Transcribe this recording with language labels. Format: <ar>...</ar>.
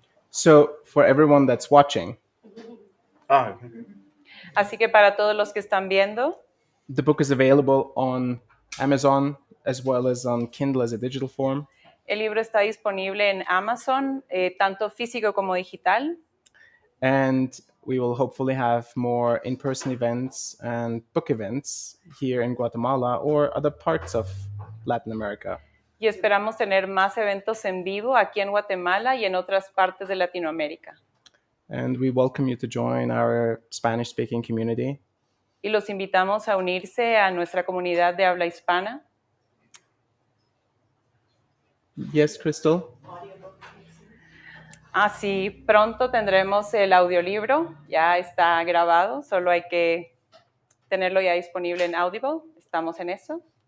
<en>So for everyone that's watching,</en> <es>Así que para todos los que están viendo,</es> <en>the book is available on Amazon as well as on Kindle as a digital form.</en> <es>el libro está disponible en Amazon, tanto físico como digital.</es> <en>And we will hopefully have more in-person events and book events here in Guatemala or other parts of Latin America.</en> <es>Y esperamos tener más eventos en vivo aquí en Guatemala y en otras partes de Latinoamérica.</es> <en>And we welcome you to join our Spanish-speaking community.</en> <es>Y los invitamos a unirse a nuestra comunidad de habla hispana.</es> <en>Yes, Crystal?</en> <es>Así pronto tendremos el audiolibro, ya está grabado, solo hay que tenerlo ya disponible en Audible, estamos en eso.</es>